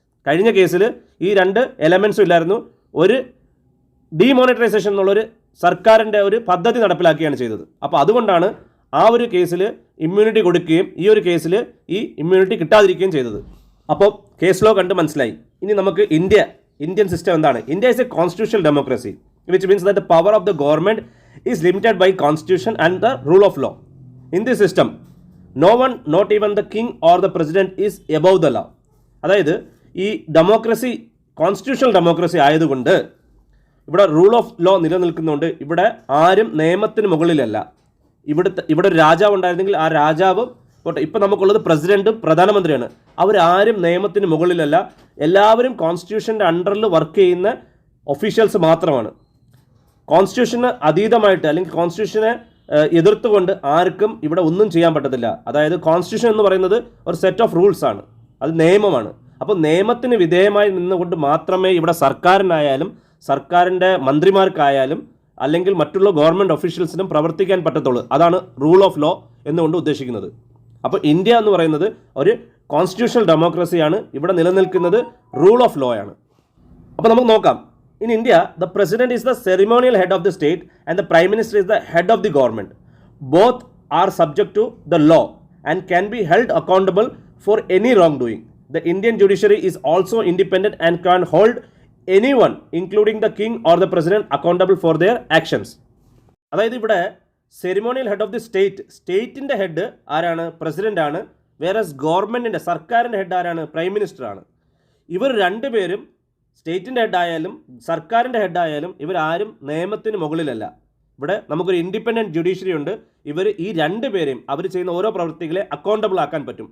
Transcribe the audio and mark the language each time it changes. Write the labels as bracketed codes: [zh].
[ml] കഴിഞ്ഞ കേസിൽ ഈ രണ്ട് എലമെൻസും ഇല്ലായിരുന്നു. ഒരു ഡീമോണിറ്ററൈസേഷൻ എന്നുള്ളൊരു സർക്കാരിൻ്റെ ഒരു പദ്ധതി നടപ്പിലാക്കുകയാണ് ചെയ്തത്. അപ്പോൾ അതുകൊണ്ടാണ് ആ ഒരു കേസിൽ ഇമ്മ്യൂണിറ്റി കൊടുക്കുകയും ഈ ഒരു കേസിൽ ഈ ഇമ്മ്യൂണിറ്റി കിട്ടാതിരിക്കുകയും ചെയ്തത്. അപ്പോൾ കേസ് ലോ കണ്ട് മനസ്സിലായി. ഇനി നമുക്ക് ഇന്ത്യൻ സിസ്റ്റം എന്താണ്? [en] India is a constitutional democracy, which means that the power of the government is limited by constitution and the rule of law. In this system, no one, not even the king or the president, is above the law. [ml] അതായത് ഈ democracy constitutional democracy ആയതുകൊണ്ട് ഇവിടെ rule of law നിലനിൽക്കുന്നുണ്ട്. ഇവിടെ ആരും നിയമത്തിന് മുകളിലല്ല. ഇവിടെ ഒരു രാജാവ് ഉണ്ടായിരുന്നെങ്കിൽ ആ രാജാവും ഇപ്പോൾ നമുക്കുള്ളത് പ്രസിഡന്റും പ്രധാനമന്ത്രിയാണ്. അവരാരും നിയമത്തിന് മുകളിലല്ല. എല്ലാവരും കോൺസ്റ്റിറ്റ്യൂഷൻ്റെ അണ്ടറിൽ വർക്ക് ചെയ്യുന്ന ഒഫീഷ്യൽസ് മാത്രമാണ്. കോൺസ്റ്റിറ്റ്യൂഷന് അതീതമായിട്ട് അല്ലെങ്കിൽ കോൺസ്റ്റിറ്റ്യൂഷനെ എതിർത്തുകൊണ്ട് ആർക്കും ഇവിടെ ഒന്നും ചെയ്യാൻ പറ്റത്തില്ല. അതായത് കോൺസ്റ്റിറ്റ്യൂഷൻ എന്ന് പറയുന്നത് ഒരു സെറ്റ് ഓഫ് റൂൾസ് ആണ്, അത് നിയമമാണ്. അപ്പോൾ നിയമത്തിന് വിധേയമായി നിന്നുകൊണ്ട് മാത്രമേ ഇവിടെ സർക്കാരിനായാലും സർക്കാരിൻ്റെ മന്ത്രിമാർക്കായാലും അല്ലെങ്കിൽ മറ്റുള്ള ഗവൺമെൻറ് ഒഫീഷ്യൽസിനും പ്രവർത്തിക്കാൻ പറ്റത്തുള്ളൂ. അതാണ് റൂൾ ഓഫ് ലോ എന്നുകൊണ്ട് ഉദ്ദേശിക്കുന്നത്. അപ്പോൾ ഇന്ത്യ എന്ന് പറയുന്നത് ഒരു കോൺസ്റ്റിറ്റ്യൂഷണൽ ഡെമോക്രസിയാണ്. ഇവിടെ നിലനിൽക്കുന്നത് റൂൾ ഓഫ് ലോ ആണ്. അപ്പോൾ നമുക്ക് നോക്കാം. [en] In India, the president is the ceremonial head of the state and the prime minister is the head of the government. Both are subject to the law and can be held accountable for any wrongdoing. The Indian judiciary is also independent and can hold anyone, including the king or the president, accountable for their actions. [ml] അതായത് ഇവിടെ ceremonial head of the സ്റ്റേറ്റിൻ്റെ head ആരാണ്? President ആണ്. വേറെ ഗവൺമെൻറ്റിൻ്റെ സർക്കാരിൻ്റെ head ആരാണ്? Prime minister ആണ്. ഇവർ രണ്ടുപേരും സ്റ്റേറ്റിൻ്റെ ഹെഡായാലും സർക്കാരിൻ്റെ ഹെഡായാലും ഇവരാരും നിയമത്തിന് മുകളിലല്ല. ഇവിടെ നമുക്കൊരു ഇൻഡിപെൻഡൻറ്റ് ജുഡീഷ്യറി ഉണ്ട്. ഇവർ ഈ രണ്ട് പേരെയും അവർ ചെയ്യുന്ന ഓരോ പ്രവൃത്തികളെ അക്കൗണ്ടബിൾ ആക്കാൻ പറ്റും.